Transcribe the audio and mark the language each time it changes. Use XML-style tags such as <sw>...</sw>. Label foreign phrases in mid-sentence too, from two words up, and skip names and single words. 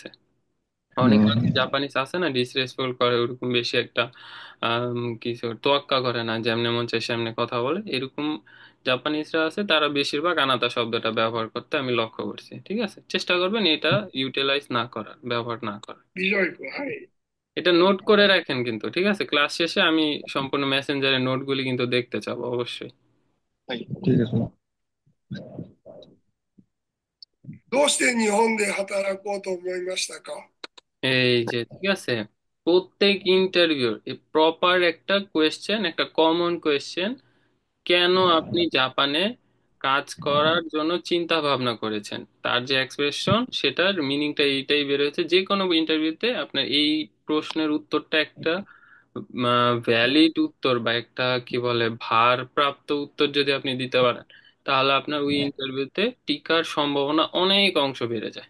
<bn>অনেক হুম জাপানিজ আছে না ডিসরেসপেক্ট করে, ওরকম বেশি একটা কিছু তোয়াক্কা করে না, যেমনি মন চায় সেমনি কথা বলে, এরকম জাপানিজরা আছে, তারা বেশিরভাগ আনাতা শব্দটা ব্যবহার করতে আমি লক্ষ্য করছি, ঠিক আছে। চেষ্টা করবেন এটা ইউটিলাইজ না করার, ব্যবহার না করার।</bn> <ja>ビジョイ君、はい。</ja> <bn>এটা নোট করে রাখেন কিন্তু, ঠিক আছে। ক্লাস শেষে আমি সম্পূর্ণ মেসেঞ্জারের নোটগুলি কিন্তু দেখতে চাবো অবশ্যই।</bn> <ja>はい。</ja> <bn>ঠিক আছে।</bn> <ja>どうして日本で働こうと思いましたか？</ja> <bn>এই যে ঠিক আছে, প্রত্যেক ইন্টারভিউর প্রপার একটা কোয়েশ্চেন, একটা কমন কোয়েশ্চেন, কেন আপনি জাপানে কাজ করার জন্য চিন্তা ভাবনা করেছেন, তার যে এক্সপ্রেশন সেটার মিনিংটা এইটাই বের হয়েছে। যে কোনো ইন্টারভিউতে আপনার এই প্রশ্নের উত্তরটা একটা ভ্যালিড উত্তর বা একটা কি বলে ভারপ্রাপ্ত উত্তর যদি আপনি দিতে পারেন, তাহলে আপনার ওই ইন্টারভিউতে টিকার সম্ভাবনা অনেক অংশ বেড়ে যায়।</bn>